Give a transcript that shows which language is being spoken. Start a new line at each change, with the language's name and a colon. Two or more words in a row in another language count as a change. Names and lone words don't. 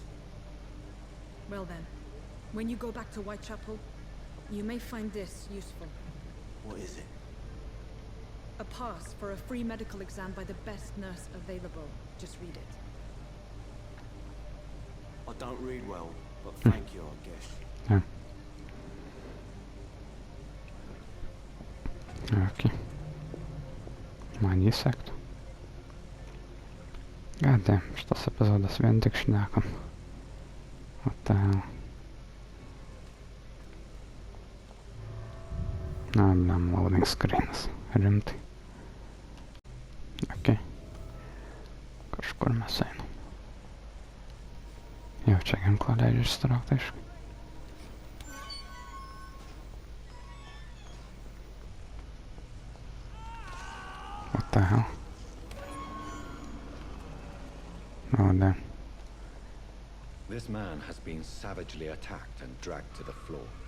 English: Well then, when you go back to Whitechapel, you may find this useful. What is it? A pass for a free medical exam by the best nurse available. Just read it. I don't read well, but thank you, I guess. Yeah. Okay.
Lithuanian: Man jį sektų. Goddammit, šitas epizodas vien tik šnekam.
English: What the hell?
Lithuanian: Na, blem,
English: loading screens.
Lithuanian: Rimtai. Okay. Kažkur mes einam. Jau čia ginklą leidžia išsitraukti, aišku.
English: What the hell? Oh, damn. This man has been savagely attacked and dragged to the floor.